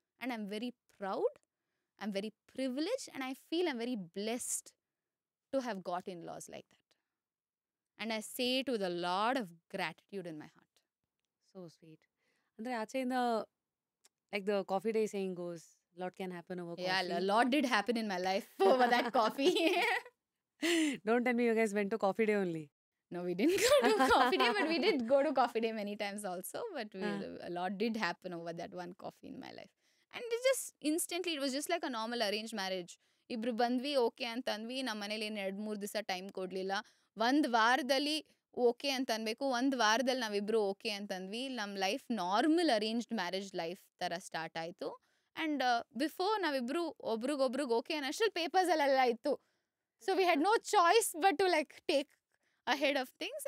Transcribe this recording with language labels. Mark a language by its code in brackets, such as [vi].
[en] And I am very proud, I am very privileged, and I feel I am very blessed to have got in laws like that. And I say it with a lot of gratitude in my heart. So sweet. [kn] ಅಂದರೆ ಆಚೆಯಿಂದ [en] Like the Coffee Day saying goes, lot can happen over coffee. Yeah, a lot did happen in my life over that coffee. Don't tell me you guys went to coffee day only. No, we didn't go to coffee day, but we did go to coffee day many times also. But a lot did happen over that one coffee in my life. And it just instantly, it was just like a normal arranged marriage. [kn] ಇಬ್ರು ಬಂದ್ವಿ, okay ಅಂತ ಅಂದ್ವಿ. ನಮ್ಮ ಮನೇಲಿ 2-3 ದಿವಸ time ಕೊಡಲಿಲ್ಲ. 1 ವಾರದಲ್ಲಿ okay ಅಂತ ಅನ್ಬೇಕು, 1 ವಾರದಲ್ಲಿ ನಾವಿಬ್ರು ಓಕೆ ಅಂತಂದ್ವಿ. ನಮ್ಮ life normal arranged marriage life ಥರ ಸ್ಟಾರ್ಟ್ ಆಯಿತು. [en] and before [kn] ನಾವಿಬ್ರು ಒಬ್ರಿಗೊಬ್ರಿಗೆ ಓಕೆ ಅನ್ನೋಷ್ಟ್ರಲ್ಲಿ ಪೇಪರ್ಸಲ್ಲೆಲ್ಲ ಇತ್ತು. [en] So we had no choice but to like take ahead of things.